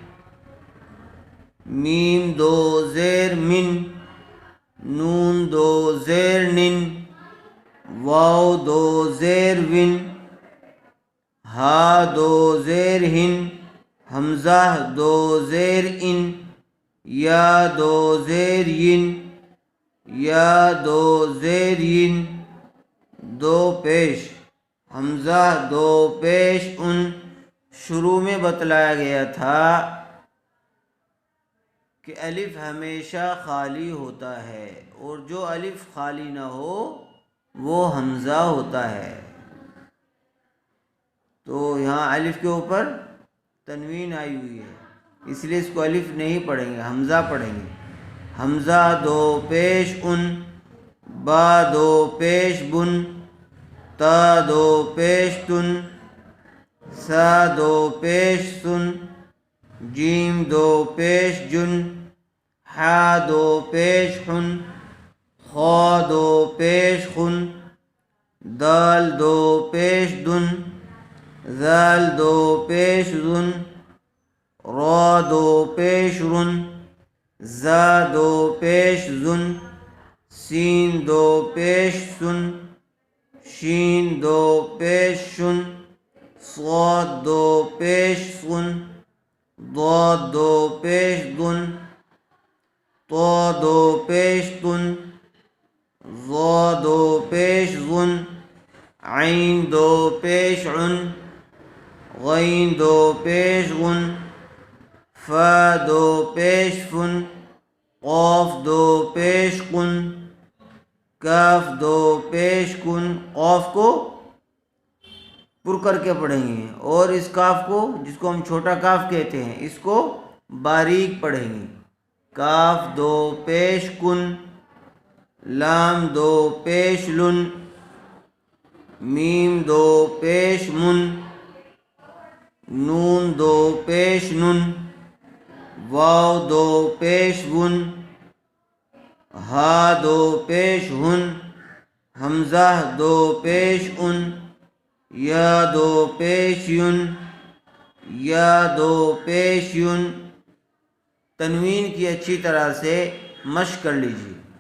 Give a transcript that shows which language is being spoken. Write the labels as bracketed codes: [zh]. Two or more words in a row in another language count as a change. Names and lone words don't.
[ur] میم 2 زیر من، نون 2 زیر نن، واو 2 زیر ون، ہا 2 زیر ہن، حمزہ 2 زیر ان، یا 2 زیر ین، یا 2 زیر ین۔ 2 پیش، حمزہ 2 پیش ان۔ شروع میں بتلایا گیا تھا کہ الف ہمیشہ خالی ہوتا ہے، اور جو الف خالی نہ ہو وہ حمزہ ہوتا ہے۔ تو یہاں یہاں الف کے اوپر تنوین آئی ہوئی ہے، اس لیے اس کو الف نہیں پڑھیں گے، حمزہ پڑھیں گے. حمزہ دو پیش ان، با دو پیش بن، تا دو پیش تن، سا دو پیش سن، جیم دو پیش جن، حا دو پیش حن، خا دو پیش خن، دال دو پیش دن، ذال دو پیش ذن، را دو پیش رن، زا دو پیش زن، سین دو پیش سن، شین دو پیش شن، صاد دو پیش صن، ضاد دو پیش ضن، طا دو پیش طن، ظا دو پیش ظن، عین دو پیش عن، غین دو پیش غن، فا دو پیش فن، قاف دو پیش قن، کاف دو پیش کن. قاف کو پر کر کے پڑھیں گے، اور اس کاف کو جس کو ہم چھوٹا کاف کہتے ہیں اس کو باریک پڑھیں گے. کاف دو پیش کن، لام دو پیش لن، میم دو پیش من، نون دو پیش نن، واو دو پیش ون، ہا دو پیش ہن، حمزہ دو پیش ان، یا دو پیش یون، یا دو پیش یون. تنوین کی اچھی طرح سے مشق کر لیجیے.